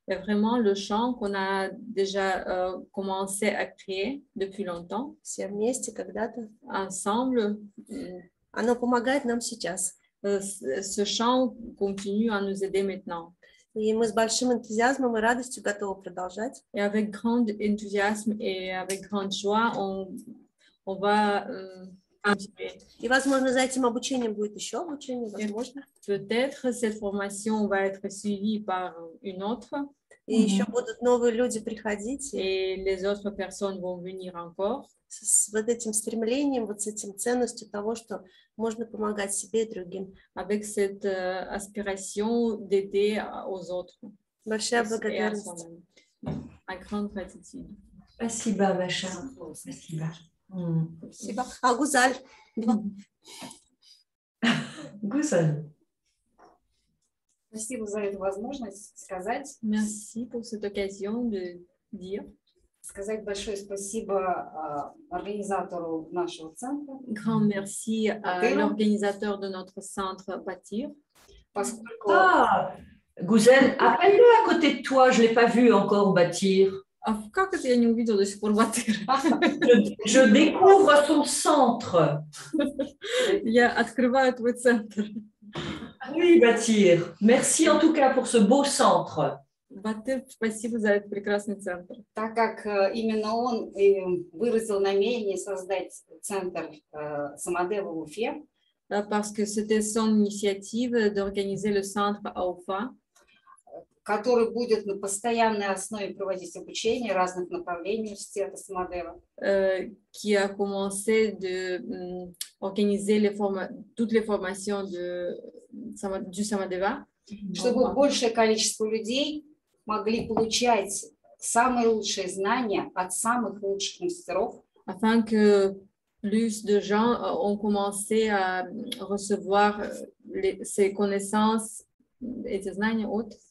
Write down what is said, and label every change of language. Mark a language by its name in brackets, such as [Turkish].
[French] Et vraiment le champ qu'on a déjà commencé à créer depuis longtemps. [Russian] Все вместе когда-то. [French] Ensemble. [Russian] Оно помогает нам сейчас. [French] Ce champ continue à nous aider maintenant. [Russian] И мы с большим энтузиазмом и радостью готовы продолжать. [French] Et avec grand enthousiasme et avec grande joie, on va continuer. [Russian] И, возможно, за этим обучением будет еще обучение, возможно. [French] Peut-être cette formation va être suivie par une autre. [Russian] И еще будут новые люди приходить. [French] Et les autres personnes vont venir encore. [Russian] С вот этим стремлением, вот с этим ценностью того, что можно помогать себе и другим. [French] Avec cette aspiration d'aider aux autres. [Russian] Большая благодарность. [French] à grande gratitude. [Russian] Спасибо, [French] ma chère. [Russian] Спасибо. Спасибо. А Гузаль? Гузаль. Спасибо за эту возможность [French] Merci pour cette occasion de dire. [Russian] сказать большое спасибо организатору нашего центра. [French] Grand merci à l'organisateur de notre centre Bâtir. [Russian] Поскольку [French] Ah, Gouzel, appelle-le à côté de toi, je ne l'ai pas vu encore Bâtir. [Russian] А как это я не увидела до сих пор Бâtir? [French] Je découvre ton centre. [Russian] Я открываю твой центр. [French] Oui, Bâtir. Merci en tout cas pour ce beau centre. [Russian] Бâtir, спасибо за этот прекрасный центр. так как именно он и выразил намерение создать центр Самодева в Уфе, [French] Parce que c'était son initiative d'organiser le centre à Уфа, [Russian] который будет на постоянной основе проводить обучение разных направлений университета Самодева. [French] Qui a commencé d'organiser toutes les formations du Samadeva. [Russian] Чтобы большее количество людей могли получать самые лучшие знания от самых лучших мастеров. [French] Afin que plus de gens ont commencé à recevoir ces connaissances et ces [Russian] знания от